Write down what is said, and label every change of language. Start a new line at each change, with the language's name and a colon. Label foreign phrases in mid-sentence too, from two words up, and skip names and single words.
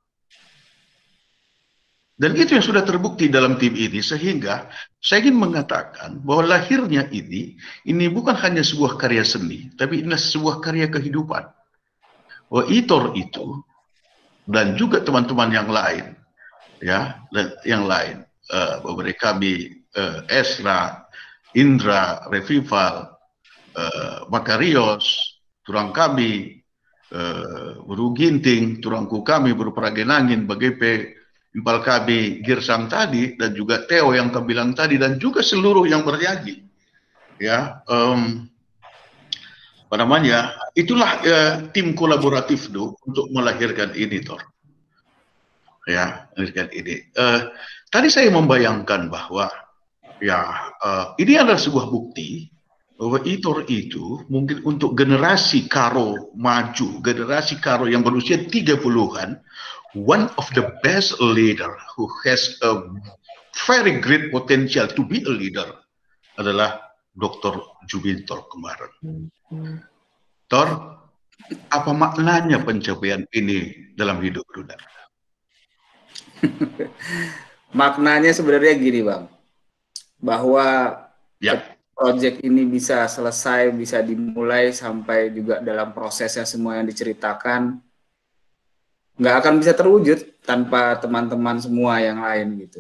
Indonesian: Dan itu yang sudah terbukti dalam tim ini, sehingga saya ingin mengatakan bahwa lahirnya ini bukan hanya sebuah karya seni, tapi inilah sebuah karya kehidupan. Bahwa Itor itu dan juga teman-teman yang lain, ya, dan yang lain, beberapa kami, Esra, Indra, Revival, Makarios,
Batak Karo: turang kami,
Indonesian: Buru Ginting,
Batak Karo: turangku kami,
Indonesian: Buru Pragenangin, BGP,
Batak Karo: Impal kami,
Indonesian: Girsang tadi, dan juga Theo yang kami bilang tadi, dan juga seluruh yang bernyanyi. Ya, apa namanya, itulah tim kolaboratif untuk melahirkan ini, Tor. Ya, melahirkan ini. Tadi saya membayangkan bahwa, ya, ini adalah sebuah bukti bahwa Itor itu mungkin untuk generasi Karo maju, generasi Karo yang berusia 30-an,
English: one of the best leader who has a very great potential to be a leader
Indonesian: adalah Dr. Jubintor kemarin. Tor, apa maknanya pencapaian ini dalam hidup Duda? Maknanya sebenarnya gini, Bang, bahwa proyek ini bisa selesai, bisa dimulai sampai juga dalam prosesnya semua yang diceritakan nggak akan bisa terwujud tanpa teman-teman semua yang lain gitu.